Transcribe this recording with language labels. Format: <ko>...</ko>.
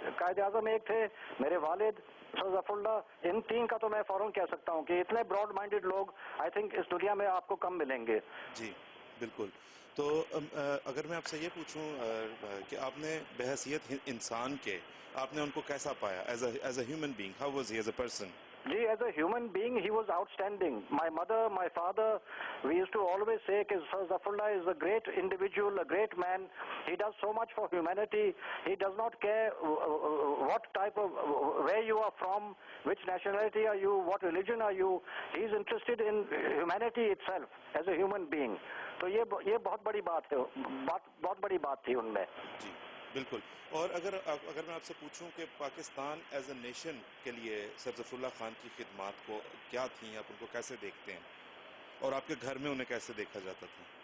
<ur>قائد اعظم ایک تھے, میرے والد ظفر اللہ, ان تین کا تو میں فوراً کہہ سکتا ہوں کہ اتنے براڈ مائنڈڈ لوگ آئی تھنک اس دنیا میں آپ کو کم ملیں گے. جی بالکل. تو اگر میں آپ سے یہ پوچھوں کہ آپ نے بحیثیت انسان کے آپ نے ان کو کیسا پایا</ur> <en>As a human being, how was he as a person? Ji, as a human being, he was outstanding. My mother, my father, we used to always say that Sir Zafrullah is a great individual, a great man. He does so much for humanity. He does not care what type of, where you are from, which nationality are you, what religion are you. He is interested in humanity itself as a human being.</en> <ur>تو یہ بہت بڑی بات ہے, بہت بڑی بات تھی ان میں. جی بالکل. اور اگر میں آپ سے پوچھوں کہ پاکستان ایز اے نیشن کے لیے سر ظفر اللہ خان کی خدمات کو کیا تھیں, آپ ان کو کیسے دیکھتے ہیں, اور آپ کے گھر میں انہیں کیسے دیکھا جاتا تھا؟</ur>